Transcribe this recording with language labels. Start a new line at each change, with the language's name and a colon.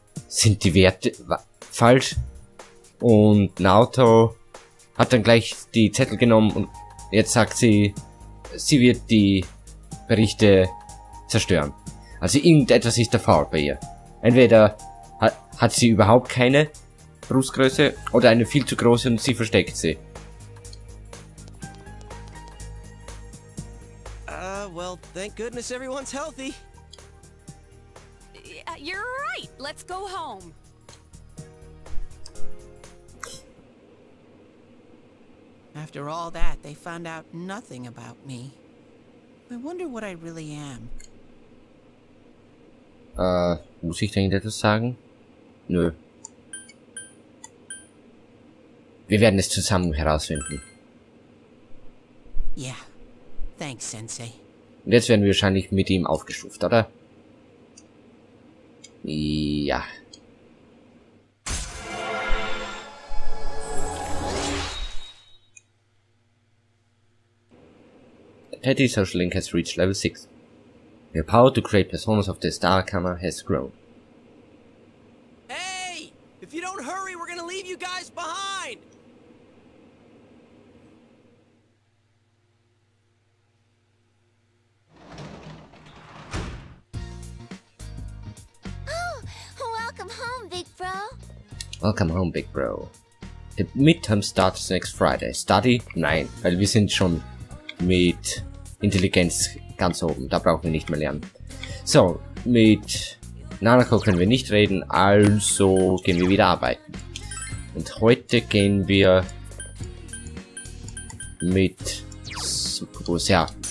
German: Sind die Werte falsch? Und Naoto hat dann gleich die Zettel genommen und jetzt sagt sie, sie wird die Berichte zerstören. Also irgendetwas ist da faul bei ihr. Entweder hat sie überhaupt keine Brustgröße oder eine viel zu große und sie versteckt sie.
English: Well, thank goodness everyone's healthy. You're right. Let's go home. After all that, they found out nothing about me. I wonder what I really am.
German: Muss ich denn etwas sagen? Nö. Wir werden es zusammen herausfinden.
English: Yeah. Thanks, Sensei.
German: Und jetzt werden wir wahrscheinlich mit ihm aufgestuft, oder? Ja.
English: The Teddy social link has reached level 6. Your power to create personas of the star camera has grown. Hey! If you don't hurry, we're gonna leave you guys behind! Oh, welcome home, big bro. Welcome home, big bro. The midterm starts next Friday. Study?
German: Nein, weil wir sind schon mit Intelligenz ganz oben. Da brauchen wir nicht mehr lernen. So, mit Nanako können wir nicht reden, also gehen wir wieder arbeiten. Und heute gehen wir mit Superbus, ja.